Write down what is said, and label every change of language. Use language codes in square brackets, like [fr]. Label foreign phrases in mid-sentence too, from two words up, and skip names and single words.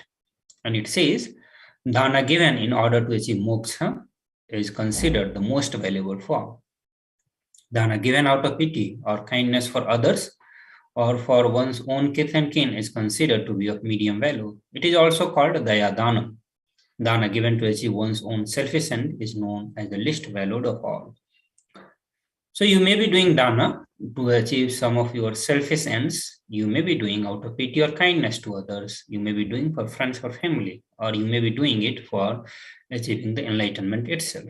[en] And it says, dana given in order to achieve moksha is considered the most valuable form. Dana given out of pity or kindness for others or for one's own kith and kin is considered to be of medium value. It is also called [sa] daya dana. [en] Dana given to achieve one's own selfish end is known as the least valued of all. So you may be doing dana to achieve some of your selfish ends. You may be doing out of pity or kindness to others. You may be doing for friends or family, or you may be doing it for achieving the enlightenment itself.